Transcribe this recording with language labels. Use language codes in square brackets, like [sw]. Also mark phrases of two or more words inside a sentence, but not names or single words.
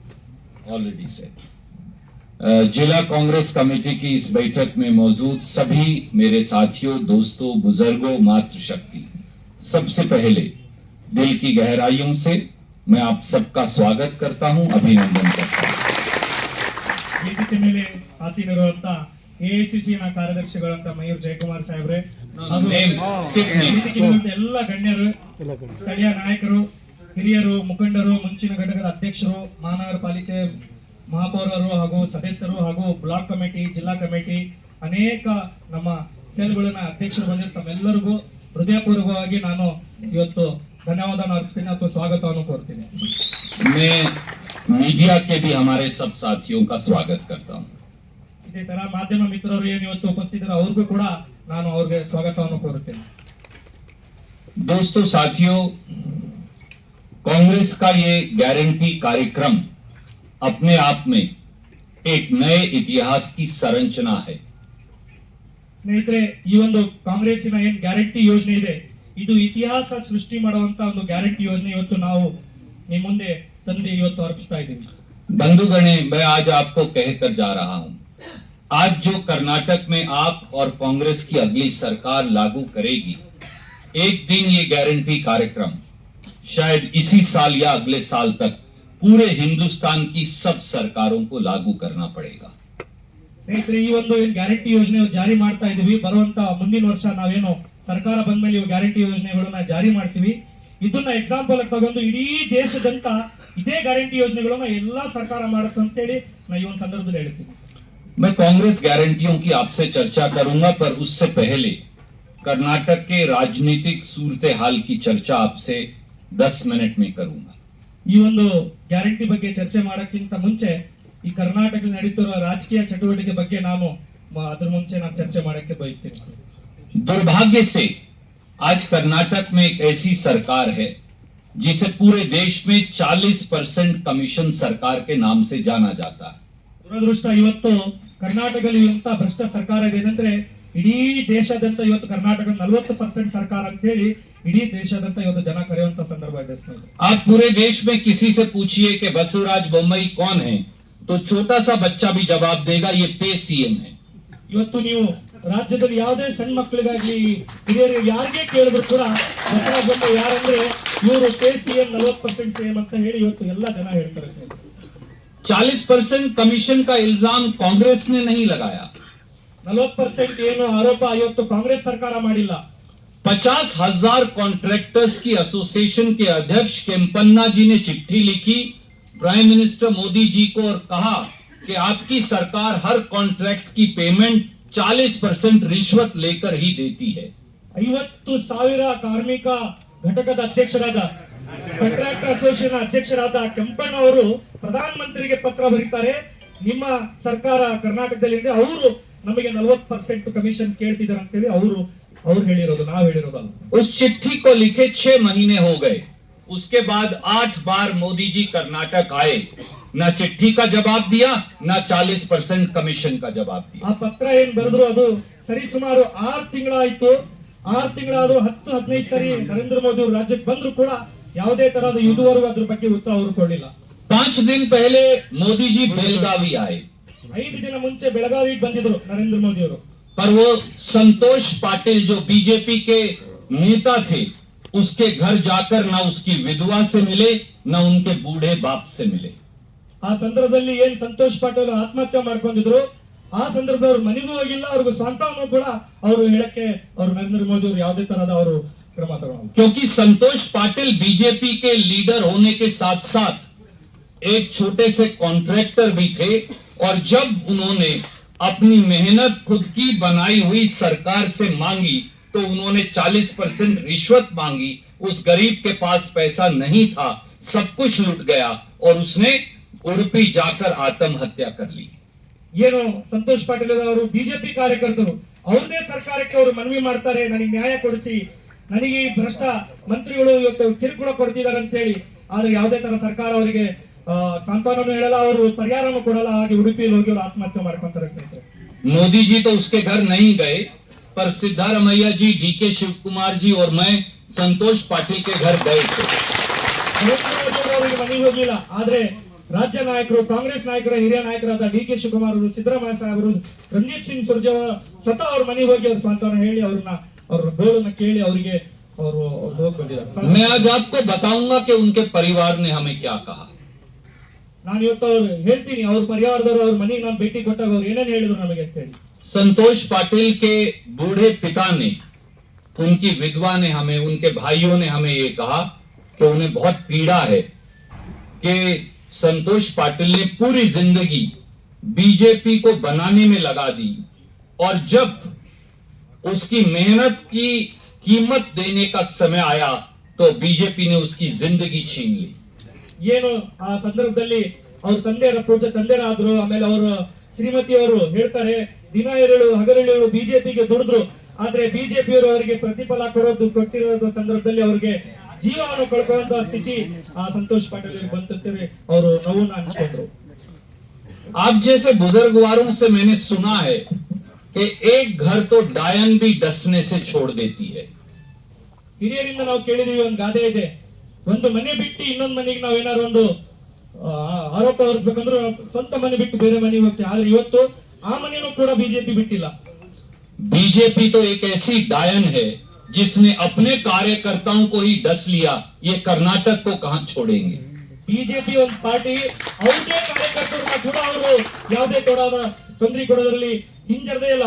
[hi] जिला कांग्रेस कमेटी की इस बैठक में मौजूद सभी मेरे साथियों, दोस्तों, बुजुर्गों, मातृशक्ति, सबसे पहले दिल की गहराइयों से मैं आप सबका स्वागत करता हूं, अभिनंदन करता हूं। [kn] ವೇದಿಕೆ ಮೇಲೆ ಆಸೀನರಾದಂತ ಎಐಸಿಸಿ ನ ಕಾರ್ಯದರ್ಶಿಗಳಂತ ಮಯೂರ್ ಜಯಕುಮಾರ್ ಸಾಹೇಬ್ರೆ, ಎಲ್ಲ ಗಣ್ಯರು, ಸ್ಥಳೀಯ ನಾಯಕರು, ಹಿರಿಯರು, ಮುಖಂಡರು, ಮುಂಚಿನ ಘಟಕದ ಅಧ್ಯಕ್ಷರು, ಮಹಾನಗರ ಪಾಲಿಕೆ ಮಹಾಪೌರರು ಹಾಗೂ ಸದಸ್ಯರು ಹಾಗೂ [en] Block Committee, [kn] ಜಿಲ್ಲಾ ಕಮಿಟಿ, ಅನೇಕ ನಮ್ಮ ಸೆಲ್ಗಳನ್ನ ಅಧ್ಯಕ್ಷರು ಬಂದಿರೋ ತಮ್ಮೆಲ್ಲರಿಗೂ ಹೃದಯಪೂರ್ವಕವಾಗಿ ನಾನು ಇವತ್ತು ಧನ್ಯವಾದ ಅರ್ಪಿಸ್ತೀನಿ ಅಥವಾ ಸ್ವಾಗತವನ್ನು ಕೋರ್ತೀನಿ। [hi] मैं मीडिया के भी हमारे सब साथियों का स्वागत करता हूं। [kn] ಇದೇ ತರ ಮಾಧ್ಯಮ ಮಿತ್ರರು ಏನು ಇವತ್ತು ಉಪಸ್ಥಿತರು ಅವ್ರಿಗೂ ಕೂಡ ನಾನು ಅವರಿಗೆ ಸ್ವಾಗತವನ್ನು ಕೋರುತ್ತೇನೆ। [hi] दोस्तों, साथियों, कांग्रेस का ये गारंटी कार्यक्रम अपने आप में एक नए इतिहास की संरचना है। [kn] ಸ್ನೇಹಿತರೆ, ಈ ಒಂದು ಕಾಂಗ್ರೆಸ್ಸಿನ ಏನ್ ಗ್ಯಾರಂಟಿ ಯೋಜನೆ ಇದೆ, ಇದು ಇತಿಹಾಸ ಸೃಷ್ಟಿ ಮಾಡುವಂತ ಒಂದು ಗ್ಯಾರಂಟಿ ಯೋಜನೆ ಇವತ್ತು ನಾವು ನಿಮ್ಮ ಮುಂದೆ ತಂದು ಇವತ್ತು ಅರ್ಪಿಸ್ತಾ ಇದ್ದೀವಿ. [hi] बंधुगणे, मैं आज आपको कहकर जा रहा हूं, आज जो कर्नाटक में आप और कांग्रेस की अगली सरकार लागू करेगी, एक दिन ये गारंटी कार्यक्रम शायद इसी साल या अगले साल तक पूरे हिंदुस्तान की सब सरकारों को लागू करना पड़ेगा। [kn] ಸ್ನೇಹಿತರೆ, ಈ ಒಂದು ಏನ್ ಗ್ಯಾರಂಟಿ ಯೋಜನೆ ಜಾರಿ ಮಾಡ್ತಾ ಇದೀವಿ, ಬರುವಂತ ಮುಂದಿನ ವರ್ಷ ನಾವೇನು ಸರ್ಕಾರ ಬಂದ್ಮೇಲೆ ಈ ಗ್ಯಾರಂಟಿ ಯೋಜನೆಗಳನ್ನ ಜಾರಿ ಮಾಡ್ತೀವಿ. ಇದನ್ನ ಎಕ್ಸಾಂಪಲ್ ಆಗಿ ತಗೊಂಡು ಇಡೀ ದೇಶದಂತ ಇದೇ ಗ್ಯಾರಂಟಿ ಯೋಜನೆಗಳನ್ನ ಎಲ್ಲಾ ಸರ್ಕಾರ ಮಾಡುತ್ತೆ ಅಂತ ಹೇಳಿ ನಾ ಈ ಒಂದು ಸಂದರ್ಭದಲ್ಲಿ ಹೇಳ್ತೀನಿ. [hi] मैं कांग्रेस गारंटियों की आपसे चर्चा करूंगा, पर उससे पहले कर्नाटक के राजनीतिक सूरत हाल की चर्चा आपसे 10 मिनट में करूंगा। [kn] ಈ ಒಂದು ಗ್ಯಾರಂಟಿ ಬಗ್ಗೆ ಚರ್ಚೆ ಮಾಡೋಕ್ಕಿಂತ ಮುಂಚೆ ಈ ಕರ್ನಾಟಕದಲ್ಲಿ ನಡೀತಿರುವ ರಾಜಕೀಯ ಚಟುವಟಿಕೆ ಬಗ್ಗೆ ನಾನು ಅದ್ರ ಮುಂಚೆ ನಾನು ಚರ್ಚೆ ಮಾಡಕ್ಕೆ ಬಯಸ್ತೀನಿ. [hi] दुर्भाग्य से आज कर्नाटक में एक ऐसी सरकार है जिसे पूरे देश में 40% कमीशन सरकार के नाम से जाना जाता है। [kn] ದುರದೃಷ್ಟ, ಇವತ್ತು ಕರ್ನಾಟಕದಲ್ಲಿ ಇಂತ ಭ್ರಷ್ಟ ಸರ್ಕಾರ ಇದೆ ಏನಂದ್ರೆ ಇಡೀ ದೇಶದಂತ ಇವತ್ತು ಕರ್ನಾಟಕ 40% ಸರ್ಕಾರ ಅಂತ ಹೇಳಿ ಇಡೀ ದೇಶದಂತ ಇವತ್ತು ಜನ ಕರೆಯುವಂತ ಸಂದರ್ಭ ಇದೆ. [hi] आप पूरे देश में किसी से पूछिए कि बसवराज बोम्मई कौन है, तो छोटा सा बच्चा भी जवाब देगा ये [en] Pay CM [hi] है। [kn] ಇವತ್ತು ನೀವು ರಾಜ್ಯದಲ್ಲಿ ಯಾವುದೇ ಸಣ್ಣ ಮಕ್ಕಳಿಗಾಗ್ಲಿ ಹಿರಿಯರು ಯಾರಿಗೆ ಕೇಳಿದ್ರು ಕೂಡ ಬಸವರಾಜ ಬೊಮ್ಮಾಯಿ ಯಾರಂದ್ರೆ ಇವರು [en] Pay CM [kn] 40% ಸಿಎಂ ಅಂತ ಹೇಳಿ ಇವತ್ತು ಎಲ್ಲಾ ಜನ ಹೇಳ್ತಾರೆ. [hi] 40% कमीशन का इल्जाम कांग्रेस ने नहीं लगाया। [kn] 40% ಏನು ಆರೋಪ ಇವತ್ತು ಕಾಂಗ್ರೆಸ್ ಸರ್ಕಾರ ಮಾಡಿಲ್ಲ. [hi] 50,000 कॉन्ट्रैक्टर्स की एसोसिएशन के अध्यक्ष केम्पन्ना जी ने चिट्ठी लिखी [en] Prime Minister [hi] मोदी जी को और कहा कि आपकी सरकार हर कॉन्ट्रैक्ट की पेमेंट 40% रिश्वत लेकर ही देती है। [kn] 50,000 ಕಾರ್ಮಿಕ ಘಟಕದ ಅಧ್ಯಕ್ಷರಾದ [en] Contract Association [kn] ಅಧ್ಯಕ್ಷರಾದ ಕೆಂಪಣ್ಣ ಅವರು ಪ್ರಧಾನ ಮಂತ್ರಿಗೆ ಪತ್ರ ಬರೀತಾರೆ, ನಿಮ್ಮ ಸರ್ಕಾರ ಕರ್ನಾಟಕದಲ್ಲಿ ಇದೆ, ಅವರು ನಮಗೆ 40% ಕಮಿಷನ್ ಕೇಳ್ತಿದ್ದಾರೆ ಅಂತ ಹೇಳಿ ಅವರು ಹೇಳಿರೋದು, ನಾವು ಹೇಳಿರೋದಲ್ಲ. [hi] उस चिट्ठी को लिखे 6 महीने हो गए, उसके बाद 8 बार मोदी जी कर्नाटक आए, ना चिट्ठी का जवाब दिया, ना 40% कमीशन का जवाब दिया। [kn] ಆ ಪತ್ರ ಏನ್ ಬರೆದ್ರು ಅದು ಸರಿ ಸುಮಾರು 6 ತಿಂಗಳಾಯ್ತು. 6 ತಿಂಗಳಾದ್ರೂ 10-15 ಸರಿ ನರೇಂದ್ರ ಮೋದಿ ಅವರು ರಾಜ್ಯಕ್ಕೆ ಬಂದ್ರು ಕೂಡ ಯಾವುದೇ ತರಹದ ಇದುವರೆಗೂ ಅದ್ರ ಬಗ್ಗೆ ಉತ್ತರ ಅವರು ಕೊಡಲಿಲ್ಲ. [hi] 5 दिन पहले मोदी जी बेलगावी आए, [kn] 5 ದಿನ ಮುಂಚೆ ಬೆಳಗಾವಿಗೆ ಬಂದಿದ್ರು ನರೇಂದ್ರ ಮೋದಿ ಅವರು. [hi] पर वो संतोष पाटिल जो बीजेपी के नेता थे उसके घर जाकर ना उसकी विधवा से मिले, ना उनके बूढ़े बाप से मिले। [kn] ಆ ಸಂದರ್ಭದಲ್ಲಿ ಏನ್ ಸಂತೋಷ್ ಪಾಟೀಲ್ ಆತ್ಮಹತ್ಯೆ ಮಾಡ್ಕೊಂಡಿದ್ರು, ಆ ಸಂದರ್ಭದಲ್ಲಿ ಅವ್ರ ಮನೆಗೂ ಹೋಗಿಲ್ಲ, ಅವ್ರಿಗೆ ಸ್ವಂತವನ್ನು ಕೂಡ ಅವರು ಹೇಳಕ್ಕೆ ಅವರು ನರೇಂದ್ರ ಮೋದಿ ಅವರು ಯಾವುದೇ ತರಹದ ಅವರು ಕ್ರಮ ತಗೊಳ್ಳಲ್ಲ. [hi] क्योंकि संतोष पाटिल बीजेपी के लीडर होने के साथ साथ एक छोटे से कॉन्ट्रैक्टर भी थे, और जब उन्होंने अपनी मेहनत खुद की बनाई हुई सरकार से मांगी तो उन्होंने 40% रिश्वत मांगी। उस गरीब के पास पैसा नहीं था, सब कुछ लुट गया और उसने उड़पी जाकर आत्महत्या कर ली। [kn] ಏನು ಸಂತೋಷ್ ಪಾಟೀಲ್ ಅವರು ಬಿಜೆಪಿ ಕಾರ್ಯಕರ್ತರು ಅವ್ರದೇ ಸರ್ಕಾರಕ್ಕೆ ಅವರು ಮನವಿ ಮಾಡ್ತಾರೆ, ನನಗೆ ನ್ಯಾಯ ಕೊಡಿಸಿ, ನನಗೆ ಈ ಭ್ರಷ್ಟ ಮಂತ್ರಿಗಳು ಇವತ್ತು ಕಿರುಕುಳ ಕೊಡ್ತಿದ್ದಾರೆ ಅಂತ ಹೇಳಿ. ಆದ್ರೆ ಯಾವುದೇ ತರ ಸರ್ಕಾರ ಅವರಿಗೆ ಸಾಂತ್ವನವನ್ನು ಹೇಳಲ್ಲ, ಅವರು ಪರಿಹಾರವನ್ನು ಕೊಡಲ್ಲ. ಹಾಗೆ ಉಡುಪಿಯಲ್ಲಿ ಹೋಗಿ ಅವರು ಆತ್ಮಹತ್ಯೆ ಮಾಡ್ಕೊಂತಾರೆ. [hi] मोदी जी तो उसके घर नहीं गए, पर सिद्धारमैया जी, डीके शिव कुमार जी और मैं संतोष पाटिल के घर गए थे। [kn] ಅವರಿಗೆ ಮನೆಗೆ ಹೋಗಿಲ್ಲ, ಆದ್ರೆ ರಾಜ್ಯ ನಾಯಕರು, ಕಾಂಗ್ರೆಸ್ ನಾಯಕರ ಹಿರಿಯ ನಾಯಕರಾದ ಡಿ.ಕೆ. ಶಿವಕುಮಾರ್ ಅವರು, ಸಿದ್ದರಾಮಯ್ಯ ಸಾಹೇಬರು, ರಣದೀಪ್ ಸಿಂಗ್ ಸುರ್ಜೇವಾಲಾ ಸ್ವತಃ ಅವ್ರ ಮನೆಗೆ ಹೋಗಿ ಅವ್ರ ಸಾಂತ್ವನ ಹೇಳಿ ಅವ್ರ ಗೋಳನ್ನ ಕೇಳಿ ಅವರಿಗೆ ಅವರು ಹೋಗಿ ಬಂದಿದ್ದಾರೆ. [hi] मैं आज आपको बताऊंगा कि उनके परिवार ने हमें क्या कहा। [kn] ನಾನು ಇವತ್ತು ಅವ್ರು ಹೇಳ್ತೀನಿ, ಅವ್ರ ಪರಿವಾರದವರು ಅವ್ರ ಮನೆಗೆ ನಾನು ಭೇಟಿ ಕೊಟ್ಟಾಗ ಅವ್ರು ಏನೇನು ಹೇಳಿದ್ರು ನಮಗೆ ಅಂತ ಹೇಳಿ. [hi] संतोष पाटिल के बूढ़े पिता ने, उनकी विधवा ने हमें, उनके भाइयों ने हमें ये कहा कि उन्हें बहुत पीड़ा है कि संतोष पाटिल ने पूरी जिंदगी बीजेपी को बनाने में लगा दी, और जब उसकी मेहनत की कीमत देने का समय आया तो बीजेपी ने उसकी जिंदगी छीन ली। [kn] ಏನು ಆ ಸಂದರ್ಭದಲ್ಲಿ ಅವ್ರ ತಂದೆರಾದ್ರು, ಆಮೇಲೆ ಅವರು ಶ್ರೀಮತಿಯವರು ಹೇಳ್ತಾರೆ, ದಿನ ಎರಡು ಹಗಲಿರುಳು ಬಿಜೆಪಿಗೆ ದುಡಿದ್ರು, ಆದ್ರೆ ಬಿಜೆಪಿಯವರು ಅವರಿಗೆ ಪ್ರತಿಫಲ ಕೊಟ್ಟಿರೋದು ಸಂದರ್ಭದಲ್ಲಿ ಅವರಿಗೆ ಜೀವವನ್ನು ಕಳ್ಕೊಳ್ಳುವಂತಹ ಸ್ಥಿತಿ ಆ ಸಂತೋಷ್ ಪಾಟೀಲ್ ಅವರಿಗೆ ಬಂತಂತೇಳಿ ಅವರು ನೋವನ್ನ ಹಂಚ್ಕೊಂಡ್ರು. [hi] आप जैसे बुजुर्गवारों से मैंने सुना है कि एक घर तो डायन भी डसने से छोड़ देती है। [kn] ಹಿರಿಯರಿಂದ ನಾವು ಕೇಳಿದೀವಿ, ಒಂದು ಗಾದೆ ಇದೆ, ಒಂದು ಮನೆ ಬಿಟ್ಟು ಇನ್ನೊಂದು ಮನೆಗೆ ನಾವು ಏನಾದ್ರು ಒಂದು ಆರೋಪ ಹೊರಿಸ್ಬೇಕಂದ್ರೆ ಸ್ವಂತ ಮನೆ ಬಿಟ್ಟು ಬೇರೆ ಮನೆಗೆ ಹೋಗ್ತೀವಿ. ಆದ್ರೆ ಇವತ್ತು ಆ ಮನೆನೂ ಕೂಡ ಬಿಜೆಪಿ ಬಿಟ್ಟಿಲ್ಲ. [hi] बीजेपी तो एक ऐसी डायन है जिसने अपने कार्यकर्ताओं को ही डस लिया, ये कर्नाटक को कहां छोड़ेंगे। [kn] ಬಿಜೆಪಿ ಒಂದು ಪಾರ್ಟಿ ಅವ್ರದೇ ಕಾರ್ಯಕರ್ತರನ್ನ ಕೂಡ ಅವರು ಯಾವುದೇ ತೊಂದರೆ ಕೊಡೋದ್ರಲ್ಲಿ ಹಿಂಜರದೇ ಇಲ್ಲ.